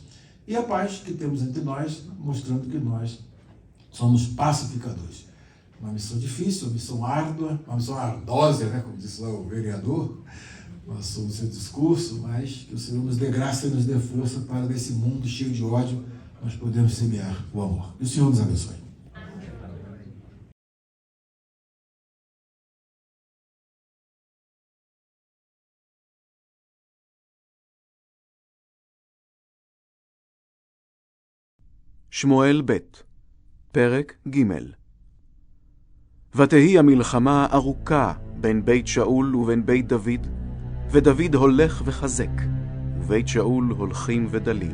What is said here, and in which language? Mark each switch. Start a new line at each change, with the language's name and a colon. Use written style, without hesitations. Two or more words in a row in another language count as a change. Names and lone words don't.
Portuguese: E a paz que temos entre nós, mostrando que nós somos pacificadores. Uma missão difícil, uma missão árdua, uma missão ardosa, né, como disse lá o vereador, no seu discurso, mas que o Senhor nos dê graça e nos dê força para, nesse mundo cheio de ódio, nós podemos semear o amor. E o Senhor nos abençoe.
Hebrew: שמואל ב' פרק ג' ותהי המלחמה ארוכה בין בית שאול ובין בית דוד, ודוד הולך וחזק, ובית שאול הולכים ודלים.